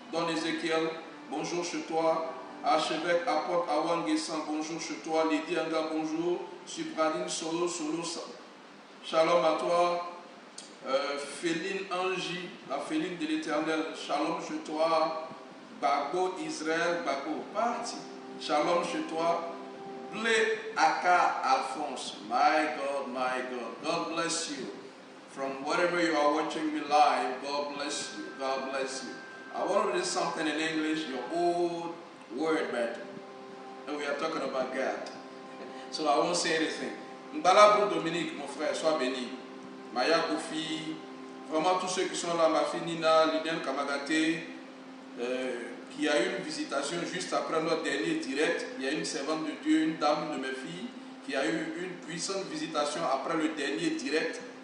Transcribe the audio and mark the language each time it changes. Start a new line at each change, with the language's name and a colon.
French: Don Ezekiel, bonjour chez toi. Archevêque Apot Awan Nguessan, bonjour chez toi. Lydie Anga, bonjour. Supradine Solo, shalom à toi. Féline Angie, la Féline de l'Éternel, shalom chez toi. Bago Israël, Bago, parti, shalom chez toi.
English: Blé Aka Alphonse, my God, God bless you. From wherever you are watching me live, God bless you, God bless you. I want to read something in English, your old word, but we are talking about God. So I won't say anything.
French: Mbala Dominique, mon frère, sois béni. Maya Kofi, vraiment tous ceux qui sont là, ma fille Nina, Lydiane Kamagaté, qui a eu une visitation juste après notre dernier direct. Il y a une servante de Dieu, une dame de mes filles, qui a eu une puissante visitation après le dernier direct.